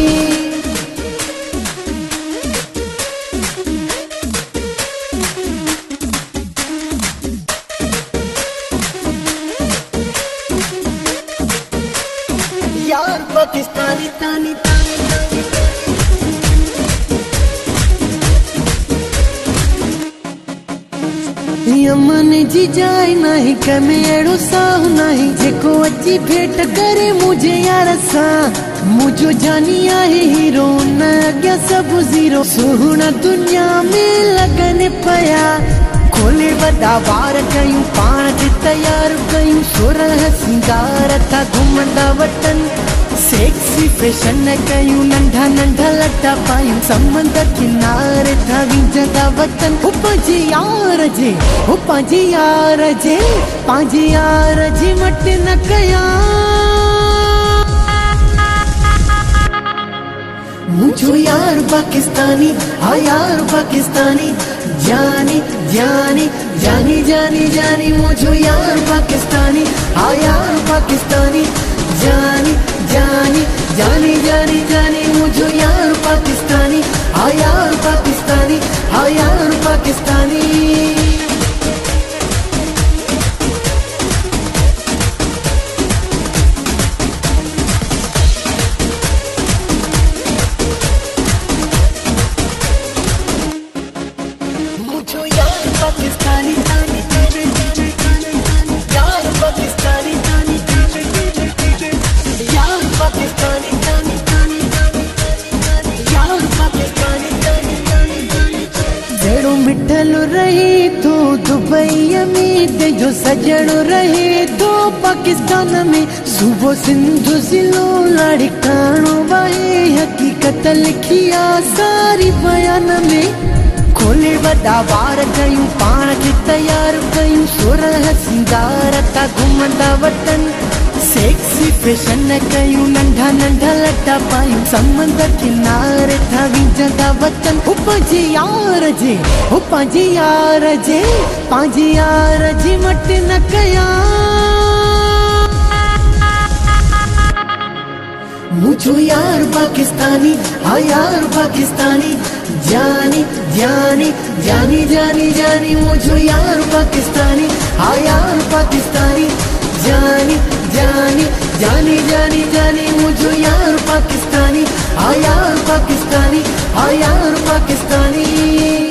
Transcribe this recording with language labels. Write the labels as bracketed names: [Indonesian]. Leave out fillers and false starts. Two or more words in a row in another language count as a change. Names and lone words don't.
[Sindhi] यार पाकिस्तानी तानी यमन जी जाए नहीं कमे अड़ो साहु नहीं जेको अची भेट करे मुझे यार सा मुझो जानी आहे हीरो न अॻियां सब ज़ीरो सुहिणा दुनिया में लगन पया खोले वॾा वार कयूं पाण खे तयार कयूं सुरह सिंगार था घुमंदा वतन [English] sexy fashion [Sindhi] कयूं नंढा नंढा लटा पायूं समंदर किनारे था जगह वतन पंहिंजे यार जे पंहिंजे यार जे पंहिंजे यार जी मट न कयां मुझो यार पाकिस्तानी हाँ यार पाकिस्तानी जानी जानी जानी जानी जानी मुझो यार पाकिस्तानी हाँ यार पाकिस्तानी जानी जानी जानी जानी जानी मुझो यार पाकिस्तानी हाँ यार पाकिस्तानी हाँ यार पाकिस्तानी मुझो यार पाकिस्तानी यार पाकिस्तानी यार पाकिस्तानी यार पाकिस्तानी जड़ो मिठल रहे तो दुबई में जो सजड़ो रहे तो पाकिस्तान में सुबह सिंधु जिलो लड़कानो वाहे हकीकत लिखिया सारी बयान में खोले वॾा वार कयूं पाण खे तयार कयूं सुरह सिंगार था घुमंदा वतन [English] sexy fashion [Sindhi] कयूं नंढा नंढा लटा पायूं समंदर किनारे था जगह वतन पंहिंजे यार जे पंहिंजे यार जे पंहिंजे यार जी मट न कयां मुझो यार पाकिस्तानी हाँ यार पाकिस्तानी जानी जानी जानी जानी जानी मुझे यार पाकिस्तानी, हाँ यार पाकिस्तानी, जानी जानी जानी जानी जानी मुझे यार पाकिस्तानी, हाँ यार पाकिस्तानी, हाँ यार पाकिस्तानी।